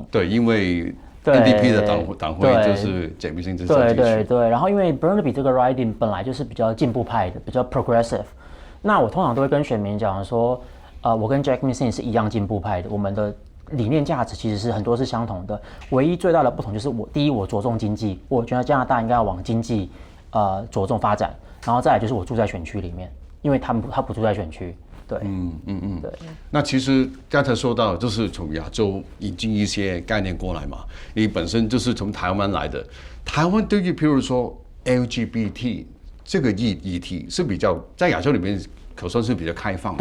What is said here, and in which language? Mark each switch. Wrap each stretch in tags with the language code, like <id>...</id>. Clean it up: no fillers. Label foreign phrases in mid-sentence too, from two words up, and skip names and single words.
<zh>對，因為 NDP 的黨徽就是 Jagmeet Singh 對。然後因為 Burnaby 這個 riding 本來就是比較進步派的，比較 progressive。那我通常都會跟選民講說，我跟 Jagmeet Singh 是一樣進步派的，我們的理念價值其實是很多是相同的，唯一最大的不同就是第一我着重經濟，我覺得加拿大應該要往經濟着重發展，然後再來就是我住在選區裡面，因為他不住在選區。對，對。那其實剛才說到，就是從亞洲引進一些概念過來嘛。你本身就是從台灣來的，台灣對於譬如說 LGBT 這個議題是比較在亞洲裡面可算是比較開放的。</zh>